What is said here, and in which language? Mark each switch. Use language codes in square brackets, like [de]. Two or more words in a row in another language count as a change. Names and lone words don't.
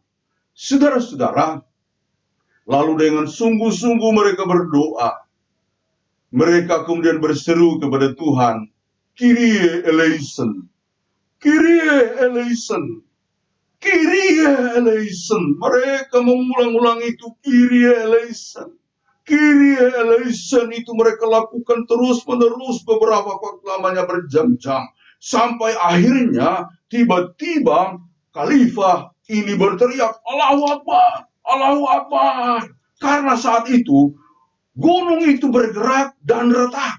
[id] Saudara-saudara, lalu dengan sungguh-sungguh mereka berdoa. Mereka kemudian berseru kepada Tuhan [el] Κύριε ἐλέησον, Κύριε ἐλέησον, Κύριε ἐλέησον. [id] Mereka mengulang-ulang itu [el] Κύριε ἐλέησον. Κύριε ἐλέησον [id] itu mereka lakukan terus-menerus beberapa waktu lamanya berjam-jam. Sampai akhirnya tiba-tiba khalifah ini berteriak, [ar] الله أكبر، الله أكبر. [id] Karena saat itu gunung itu bergerak dan retak.